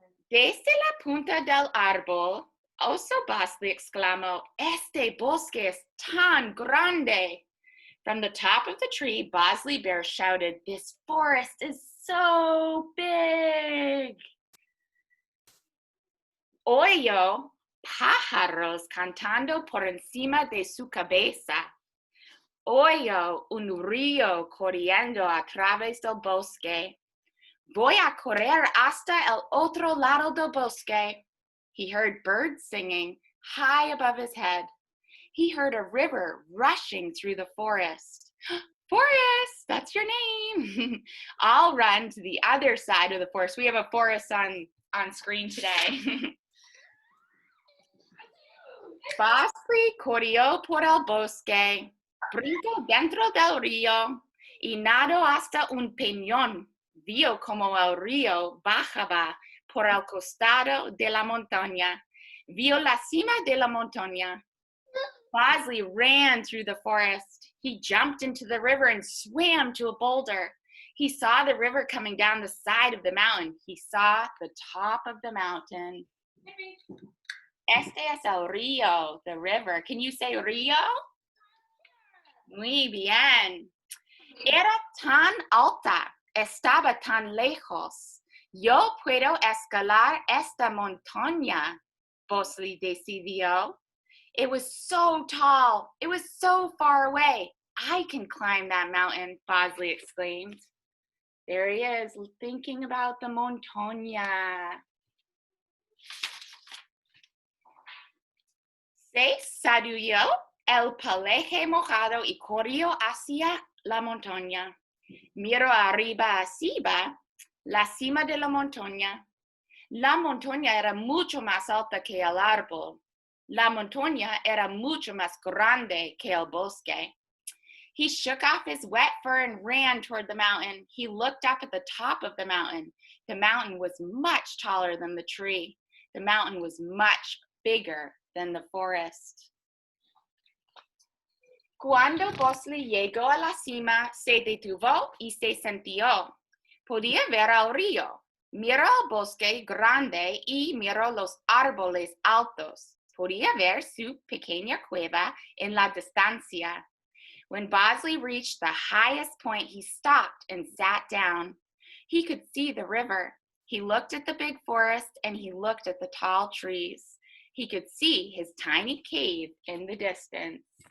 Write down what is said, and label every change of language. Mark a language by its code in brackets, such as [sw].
[es] Desde la punta del árbol, Oso Bosley exclamó, este bosque es tan grande. [en] From the top of the tree, Bosley Bear shouted, this forest is so big. [es] Oyó pájaros cantando por encima de su cabeza. Oyó un río corriendo a través del bosque. Voy a correr hasta el otro lado del bosque. [en] He heard birds singing high above his head. He heard a river rushing through the forest. Forest, that's your name. I'll run to the other side of the forest. We have a forest on screen today. [es] Bosley corrió por el bosque, brincó dentro del río y nadó hasta un peñón. Vio como el río bajaba por el costado de la montaña. Vio la cima de la montaña. [en] Bosley ran through the forest. He jumped into the river and swam to a boulder. He saw the river coming down the side of the mountain. He saw the top of the mountain. [es] Este es el río, [en] the river. Can you say río? [es] Muy bien. Era tan alta, estaba tan lejos. Yo puedo escalar esta montaña, Bosley decidió. [en] It was so tall. It was so far away. I can climb that mountain, Bosley exclaimed. There he is, thinking about the montaña. [es] Se sacudió el pelaje mojado y corrió hacia la montaña. Miró arriba la cima de la montaña. La montaña era mucho más alta que el árbol. La montaña era mucho más grande que el bosque. [en] He shook off his wet fur and ran toward the mountain. He looked up at the top of the mountain. The mountain was much taller than the tree. The mountain was much bigger than the forest. [es] Cuando Bosley llegó a la cima, se detuvo y se sentó. Podía ver el río. Miró el bosque grande y miró los árboles altos. Podía ver su pequeña cueva en la distancia. [en] When Bosley reached the highest point, he stopped and sat down. He could see the river. He looked at the big forest and he looked at the tall trees. He could see his tiny cave in the distance.